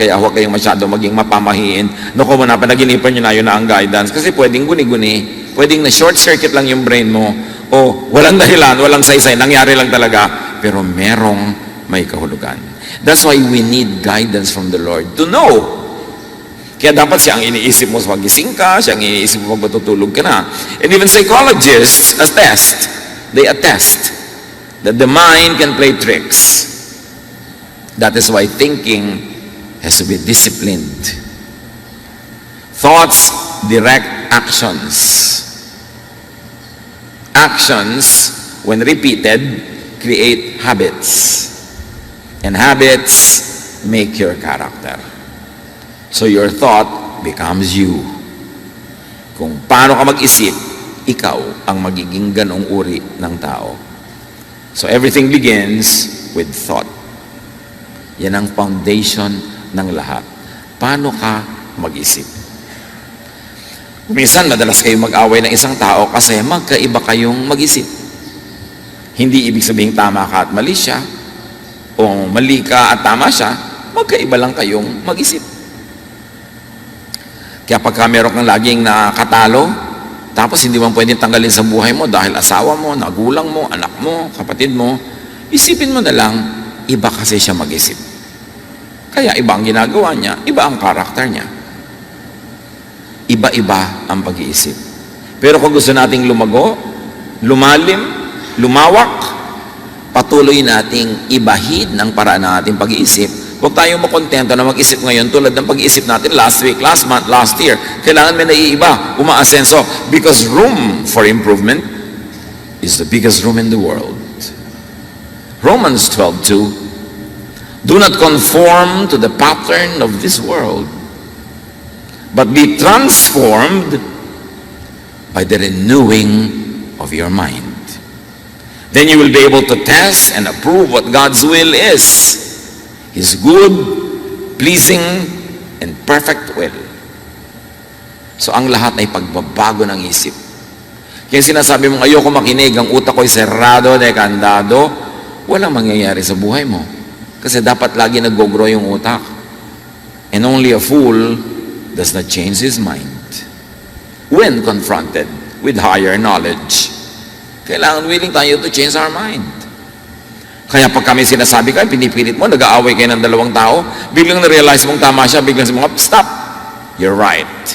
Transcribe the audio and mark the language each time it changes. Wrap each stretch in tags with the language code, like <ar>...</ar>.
<tl>Kaya huwag kayong masyado maging mapamahiin. Naku mo na, panaginipan nyo na yun na ang guidance. Kasi pwedeng guni-guni, pwedeng na short circuit lang yung brain mo, o walang dahilan, walang saysay, nangyari lang talaga, pero merong may kahulugan.</tl> <en>That's why we need guidance from the Lord to know.</en> <tl>Kaya dapat siya ang iniisip mo sa pagising ka, siya ang iniisip mo pag matutulog ka na.</tl> <en>And even psychologists they attest that the mind can play tricks. That is why thinking has to be disciplined. Thoughts direct actions. Actions, when repeated, create habits. And habits make your character. So your thought becomes you.</en> <tl>Kung paano ka mag-isip, ikaw ang magiging ganong uri ng tao.</tl> <en>So everything begins with thought.</en> <tl>Yan ang foundation ng lahat. Paano ka mag-isip? Minsan, madalas kayong mag-away ng isang tao kasi magkaiba kayong mag-isip. Hindi ibig sabihin tama ka at mali siya, o mali ka at tama siya, magkaiba lang kayong mag-isip. Kaya pagka meron kang laging nakatalo, tapos hindi mo pwedeng tanggalin sa buhay mo dahil asawa mo, nagulang mo, anak mo, kapatid mo, isipin mo na lang, iba kasi siya mag-isip. Kaya iba ang ginagawa niya, iba ang karakter niya. Iba-iba ang pag-iisip. Pero kung gusto nating lumago, lumalim, lumawak, patuloy nating ibahin ang paraan ng ating pag-iisip. Huwag tayong makontento na mag-isip ngayon tulad ng pag-iisip natin</tl> <en>last week, last month, last year.</en> <tl>Kailangan may naiiba, umaasenso.</tl> <en>Because room for improvement is the biggest room in the world. Romans 12:2, do not conform to the pattern of this world, but be transformed by the renewing of your mind. Then you will be able to test and approve what God's will is. His good, pleasing, and perfect will.</en> <tl>So ang lahat ay pagbabago ng isip. Kaya sinasabi mong ayoko makinig, ang utak ko'y serrado, dekandado, walang mangyayari sa buhay mo. Kasi dapat lagi nag-grow yung utak.</tl> <en>And only a fool does not change his mind when confronted with higher knowledge.</en> <tl>Kailangan willing tayo</tl> <en>to change our mind.</en> <tl>Kaya pag kami sinasabi ka, pinipilit mo, nag-aaway kayo ng dalawang tao, biglang na-realize mong tama siya, biglang sabi mo,</tl> <en>stop, you're right.</en>